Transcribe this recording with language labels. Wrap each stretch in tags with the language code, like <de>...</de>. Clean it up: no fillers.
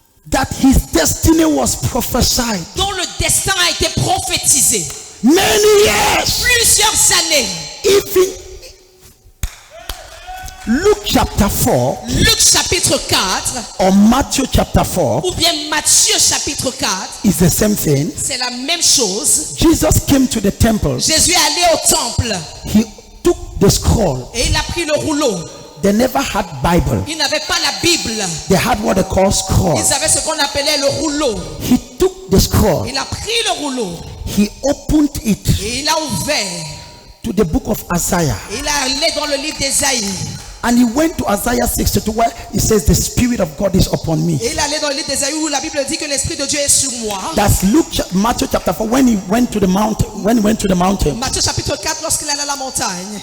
<en>that his destiny was prophesied</en> <fr>dont le destin a été prophétisé</fr> <en>many years,</en> <fr>plusieurs années,</fr> <en>even Luke chapter 4</en> <fr>Luc chapitre 4</fr> <en>or Matthew chapter 4</en> <fr>ou bien Matthieu chapitre 4,</fr> <en>is the same thing.</en> <fr>c'est la même chose.</fr> <en>Jesus came to the temple.</en> <fr>Jésus est allé au temple</fr> <en>He took the scroll.</en> <fr>et il a pris le rouleau.</fr> <en>They never had Bible.</en> <fr>Ils n'avaient pas la Bible.</fr> <en>They had what they call scroll.</en> <fr>Ils avaient ce qu'on appelait le rouleau.</fr> <en>He took the scroll.</en> <fr>Il a pris le rouleau</fr> <en>He opened it</en> <fr>et il a ouvert.</fr> <en>to the book of Isaiah.</en> <fr>Il est allé dans le livre d'Ésaïe.</fr> <en>And he went to Isaiah 62 where it says the Spirit of God is upon me.</en> <fr>Et il est allé dans le livre d'Ésaïe où la Bible dit que l'Esprit de Dieu est sur moi.</fr> <en>That's Matthew chapter 4 when he went to the mountain. When he went to the mountain.</en> <fr>Matthieu chapitre 4, lorsqu'il allait à la montagne.</fr>